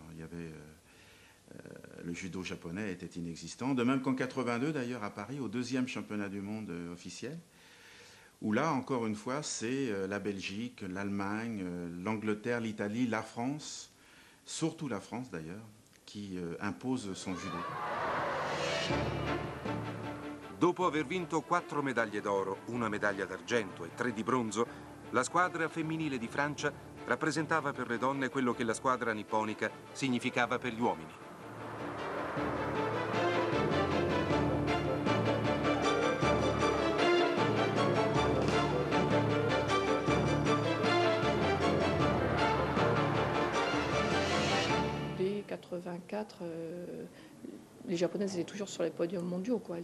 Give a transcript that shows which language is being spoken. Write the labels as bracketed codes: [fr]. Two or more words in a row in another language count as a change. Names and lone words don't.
[fr] Il y avait, le judo japonais était inexistant, de même qu'en 82, d'ailleurs, à Paris, au deuxième championnat du monde officiel, où là, encore une fois, c'est la Belgique, l'Allemagne, l'Angleterre, l'Italie, la France, surtout la France, d'ailleurs, qui impose son judo. [it] Dopo aver vinto 4 medaglie d'oro, una medaglia d'argento e 3 di bronzo, la squadra femminile di Francia rappresentava per le donne quello che la squadra nipponica significava per gli uomini. [fr] Dès 84, les Japonaises étaient toujours sur les podiums mondiaux, quoi.